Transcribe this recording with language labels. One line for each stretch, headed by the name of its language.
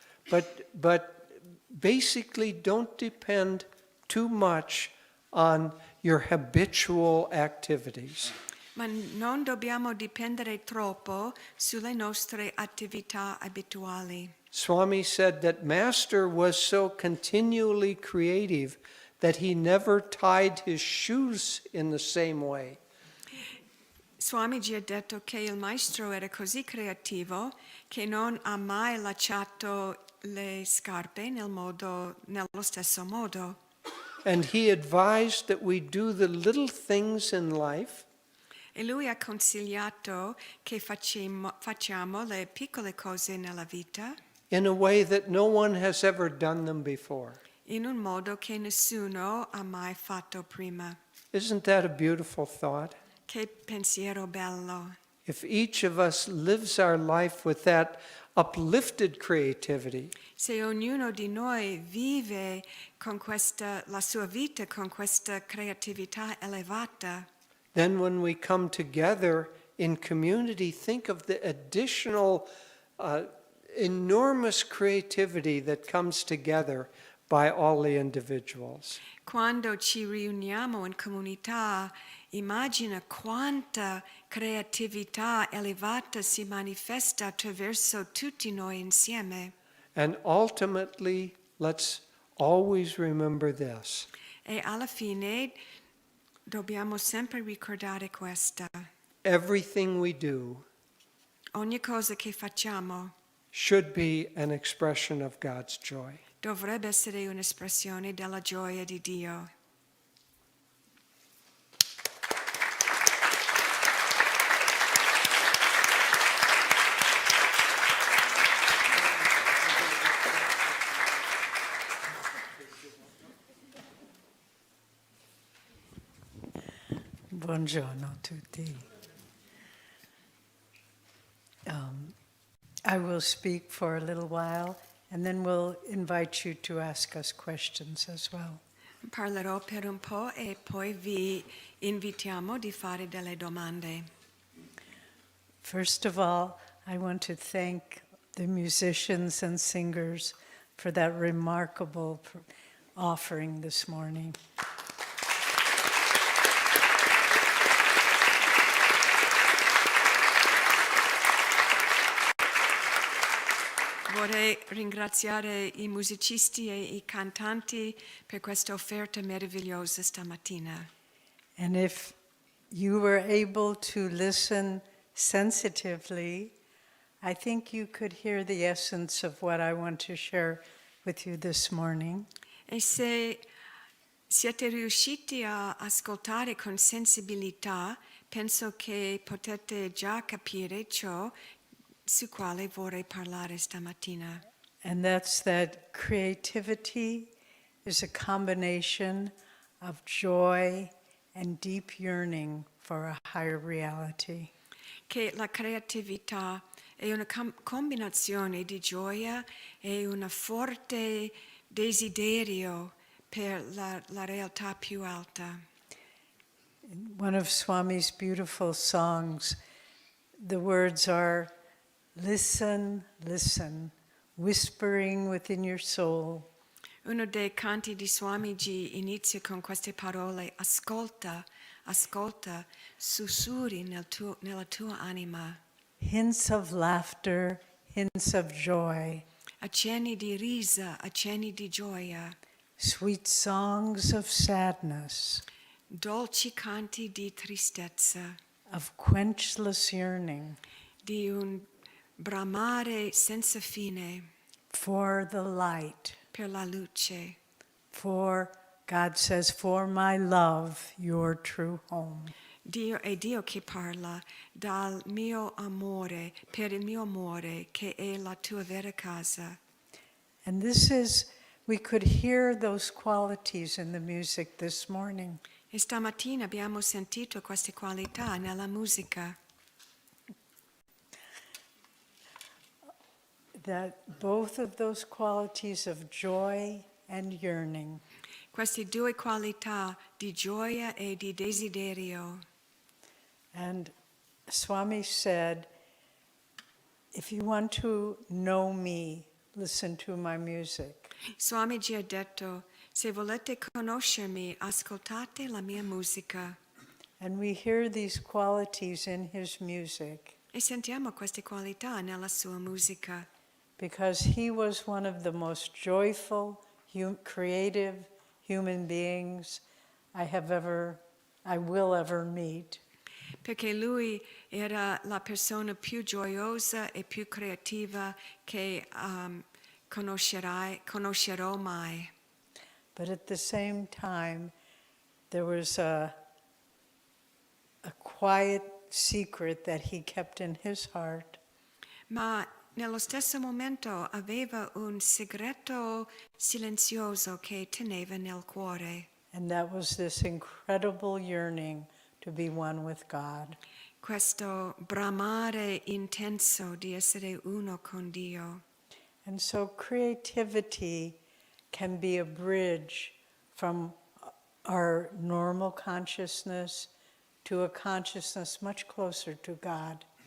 English: But basically don't depend too much on your habitual activities.
Italian: Ma non dobbiamo dipendere troppo sulle nostre attività abituali.
English: Swami said that Master was so continually creative that he never tied his shoes in the same way.
Italian: Swamiji ha detto che il maestro era così creativo che non ha mai lacciato le scarpe nello stesso modo.
English: And he advised that we do the little things in life
Italian: E lui ha consigliato che facciamo le piccole cose nella vita
English: in a way that no one has ever done them before.
Italian: in un modo che nessuno ha mai fatto prima.
English: Isn't that a beautiful thought?
Italian: Che pensiero bello.
English: If each of us lives our life with that uplifted creativity,
Italian: Se ognuno di noi vive con la sua vita con questa creatività elevata,
English: then when we come together in community, think of the additional enormous creativity that comes together by all the individuals.
Italian: Quando ci riuniamo in comunità, immagina quanta creatività elevata si manifesta attraverso tutti noi insieme.
English: And ultimately, let's always remember this.
Italian: E alla fine dobbiamo sempre ricordare questa.
English: Everything we do
Italian: Ogni cosa che facciamo
English: should be an expression of God's joy.
Italian: dovrebbe essere un'espressione della gioia di Dio. Buongiorno a tutti.
English: I will speak for a little while, and then we'll invite you to ask us questions as well.
Italian: Parlerò per un po' e poi vi invitiamo di fare delle domande.
English: First of all, I want to thank the musicians and singers for that remarkable offering this morning.
Italian: Vorrei ringraziare I musicisti e I cantanti per questa offerta meravigliosa stamattina.
English: And if you were able to listen sensitively, I think you could hear the essence of what I want to share with you this morning.
Italian: E se siete riusciti a ascoltare con sensibilità, penso che potete già capire ciò su quale vorrei parlare stamattina.
English: And that's that creativity is a combination of joy and deep yearning for a higher reality.
Italian: Che la creatività è una combinazione di gioia e un forte desiderio per la realtà più alta.
English: In one of Swami's beautiful songs, the words are, "Listen, listen, whispering within your soul."
Italian: Uno dei canti di Swamiji inizia con queste parole: ascolta, ascolta, sussurri nella tua anima.
English: Hints of laughter, hints of joy,
Italian: Accenni di risa, accenni di gioia,
English: sweet songs of sadness,
Italian: dolci canti di tristezza,
English: of quenchless yearning
Italian: di un bramare senza fine
English: for the light.
Italian: per la luce.
English: For, God says, for my love, your true home.
Italian: Dio è Dio che parla dal mio amore, per il mio amore, che è la tua vera casa.
English: And this is, we could hear those qualities in the music this morning.
Italian: E stamattina abbiamo sentito queste qualità nella musica,
English: That both of those qualities of joy and yearning
Italian: queste due qualità di gioia e di desiderio.
English: And Swami said, if you want to know me, listen to my music.
Italian: Swamiji ha detto: se volete conoscermi, ascoltate la mia musica.
English: And we hear these qualities in his music
Italian: E sentiamo queste qualità nella sua musica,
English: because he was one of the most joyful, creative human beings I will ever meet.
Italian: perché lui era la persona più gioiosa e più creativa che conoscerò mai.
English: But at the same time, there was a quiet secret that he kept in his heart.
Italian: Ma nello stesso momento aveva un segreto silenzioso che teneva nel cuore.
English: And that was this incredible yearning to be one with God.
Italian: Questo bramare intenso di essere uno con Dio.
English: And so creativity can be a bridge from our normal consciousness to a consciousness much closer to God.